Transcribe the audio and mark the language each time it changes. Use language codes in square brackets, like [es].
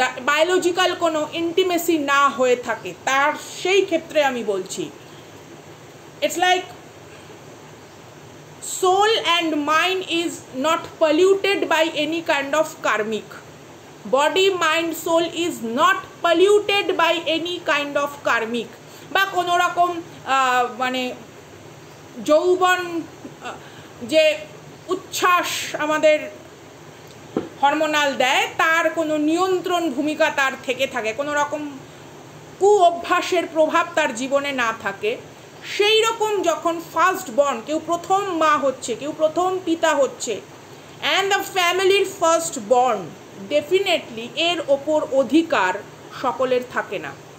[bn] Biological কোনো intimacy না হয়ে থাকে, তার সেই ক্ষেত্রে আমি বলছি [en] It's like soul and mind is not polluted by any kind of karmic. Body, mind, soul is not polluted by any kind of karmic. [bn] বা কোনো রকম মানে যৌবন যে উচ্ছ্বাস আমাদের হরমোনাল দেয়, তার কোনো নিয়ন্ত্রণ ভূমিকা তার থেকে থাকে, কোনো রকম কু অভ্যাসের প্রভাব তার জীবনে না থাকে, সেই রকম যখন ফার্স্ট বর্ন, কেউ প্রথম মা হচ্ছে, কেউ প্রথম পিতা হচ্ছে, অ্যান্ড দ্য ফ্যামিলির ফার্স্ট বর্ন, ডেফিনেটলি এর ওপর অধিকার সকলের থাকে না।